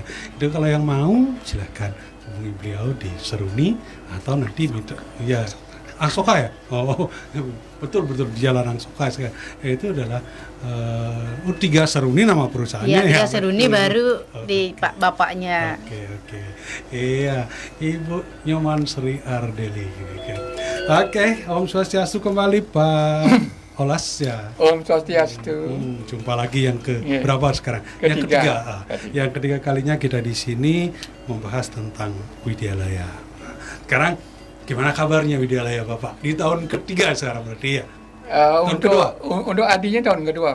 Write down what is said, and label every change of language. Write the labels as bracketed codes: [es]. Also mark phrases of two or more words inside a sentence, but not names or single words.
[id] Itu kalau yang mau silahkan hubungi beliau di Seruni atau nanti minta ya Angsoka ya. Oh betul di Jalan Angsoka. Itu adalah Tiga Seruni nama perusahaannya ya. Ya, Tiga Seruni betul. baru di Pak bapaknya. Oke. Iya, Ibu Nyoman Sri Ardeli. Oke, [ban] Om Swastiastu [id] kembali Pak Olas ya. [ban] Om Swastiastu. [id] Jumpa lagi yang Iya. berapa sekarang? Yang Ketiga. ketiga. Yang ketiga kalinya kita di sini membahas tentang Widyalaya. Nah, sekarang gimana kabarnya Widyalaya Bapak? Di tahun ketiga sekarang berarti ya? Untuk adinya tahun kedua.